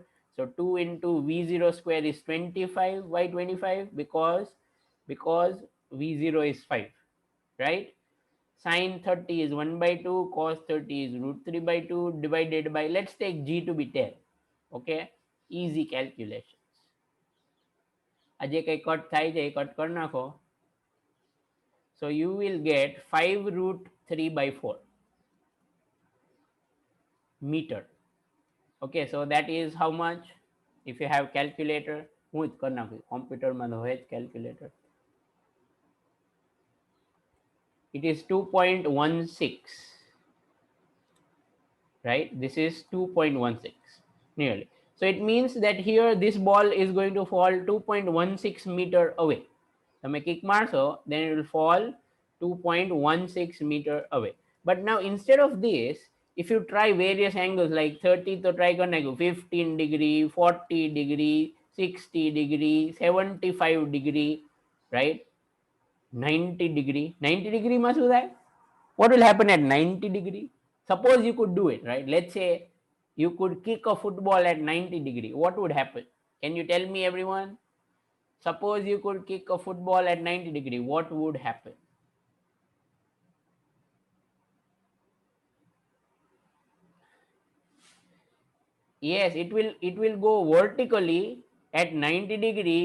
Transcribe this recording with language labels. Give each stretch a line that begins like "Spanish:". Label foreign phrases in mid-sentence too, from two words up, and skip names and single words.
English: So 2 into v0 square is 25 by 25 because v0 is 5, right? Sine 30 is 1 by 2, cos 30 is root 3 by 2 divided by, let's take g to be 10. Okay, easy calculations.
Gujarati: આજે કઈ કટ થાય છે એ કટ કરી નાખો.
English: So you will get 5 root 3 by 4 meter. Okay, so that is how much? If you have calculator,
Gujarati: હું જ કરી નાખું, કોમ્પ્યુટરમાં હોય જ calculator.
English: It is 2.16, right? This is 2.16 nearly. So it means that here this ball is going to fall 2.16 meter away.
Gujarati: તમે kick મારશો,
English: then it will fall 2.16 meter away. But now instead of this, if you try various angles like 30 to try
Gujarati: કરી નાખ્યું,
English: 15 degree, 40 degree, 60 degree, 75 degree, right?
Gujarati: 90 degree. 90 degree માં શું થાય?
English: What will happen at 90 degree? Suppose you could do it, right? Let's say you could kick a football at 90 degree. What would happen? Can you tell me, everyone? Suppose you could kick a football at 90 degree. What would happen? Yes, it will go vertically at 90 degree.